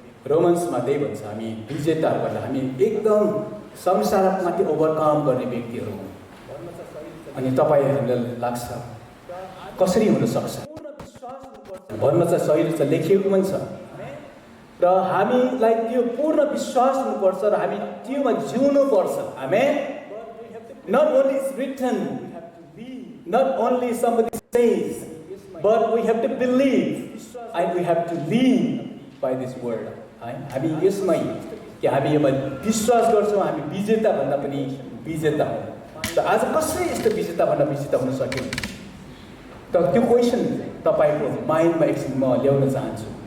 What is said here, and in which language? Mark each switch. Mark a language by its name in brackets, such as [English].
[Nepali] रोमन्समा त्यही भन्छ हामी विजेताहरूबाट हामी एकदम संसारमाथि ओभरकम गर्ने व्यक्तिहरू हौँ। अनि तपाईँहरूलाई लाग्छ कसरी हुन सक्छ भन्न चाहिँ सही रहेछ, लेखिएको पनि छ र हामीलाई त्यो पूर्ण विश्वास हुनुपर्छ र हामी त्योमा जिउनुपर्छ। आमेन। [English] Not only it's written, not only somebody says, but we have to believe and we have to live by this word. [Nepali] हामी यसमै कि हामी यसमा विश्वास गर्छौँ, हामी विजेता भन्दा पनि विजेता हौँ। त आज कसरी यस्तो विजेता भन्दा विजेता हुन सक्यो त त्यो क्वेसन तपाईँको माइन्डमा एकछिन म ल्याउन चाहन्छु।